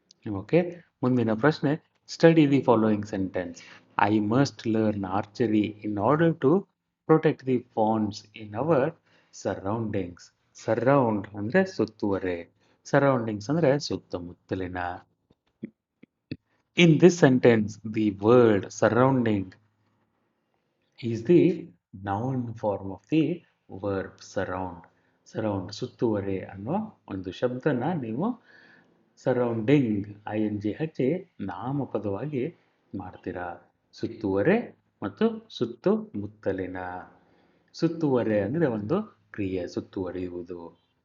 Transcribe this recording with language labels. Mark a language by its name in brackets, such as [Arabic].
[English] Okay. [Kannada] ಮುಂದಿನ ಪ್ರಶ್ನೆ, [English] Study the following sentence. I must learn archery in order to protect the fawns in our surroundings. [Kannada] Surround ಅಂದರೆ ಸುತ್ತುವರೆ, surroundings ಅಂದರೆ ಸುತ್ತಮುತ್ತಲಿನ. [English] In this sentence, the word surrounding is the noun form of the verb surround. [Kannada] Surround, ಸುತ್ತುವರೆ ಅನ್ನೋ ಒಂದು ಶಬ್ದನ ನೀವು surrounding ING ಹಚ್ಚಿ ನಾಮಪದವಾಗಿ ಮಾಡ್ತೀರಾ. ಸುತ್ತುವರೆ ಮತ್ತು ಸುತ್ತಮುತ್ತಲಿನ. ಸುತ್ತುವರೆ ಅಂದರೆ ಒಂದು ಕ್ರಿಯೆ, ಸುತ್ತುವರಿಯುವುದು.